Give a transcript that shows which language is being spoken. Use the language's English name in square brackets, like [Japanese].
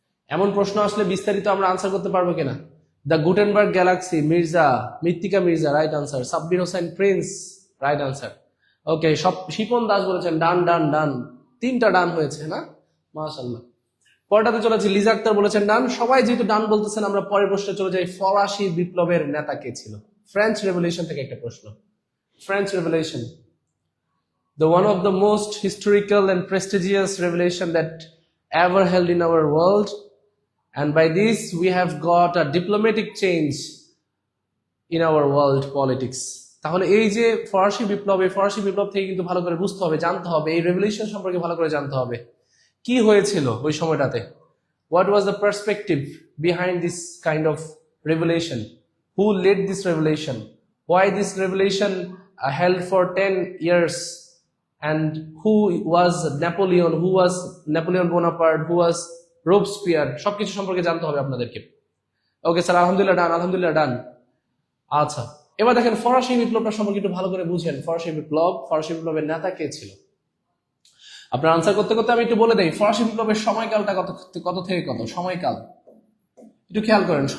[Bangla] এমন প্রশ্ন আসলে বিস্তারিত আমরা আনসার করতে পারবো কিনা। দ্য গুটেনবার্গ গ্যালাক্সি, মৃত্তিকা Mirza, right answer. Sabbir Hossain Prince, right answer. ওকে, শিপন দাস বলেছেন ডান ডান ডান, 3টা ডান হয়েছে না, মাশাআল্লাহ। পরটাতে চলেছি, লিজা আক্তার বলেছেন ডান। সবাই যেহেতু ডান বলতেছেন, আমরা পরের প্রশ্নে চলে যাই। ফরাসি বিপ্লবের নেতা কে ছিল? ফ্রেঞ্চ রেভলিউশন থেকে একটা প্রশ্ন। [English] French revolution, the one of the most historical and prestigious revelation that ever held in our world, and by this we have got a diplomatic change in our world politics. [Bangla] তাহলে এই যে ফরাসি বিপ্লব, এই ফরাসি বিপ্লব থেকে কিন্তু ভালো করে বুঝতে হবে, জানতে হবে, এই রেভলিউশন সম্পর্কে ভালো করে জানতে হবে কি হয়েছিল ওই সময়টাতে। [English] What was the perspective behind this kind of revelation? Who led this revelation? Why this revelation held for 10 years? And who was Napoleon? Who was Napoleon Bonaparte? Who was Robespierre? [Bangla] সবকিছু সম্পর্কে জানতে হবে আপনাদেরকে। ওকে স্যার, আলহামদুলিল্লাহ ডান, আলহামদুলিল্লাহ ডান। আচ্ছা, এবার দেখেন ফরাসি বিপ্লবটা সম্পর্কে একটু ভালো করে বুঝেন। ফরাসি বিপ্লবের নেতা কে ছিল? আপনার আনসার করতে করতে আমি একটু বলে দেই, ফরাসি বিপ্লবের সময়কালটা কত থেকে কত সময়কাল একটু খেয়াল করেন।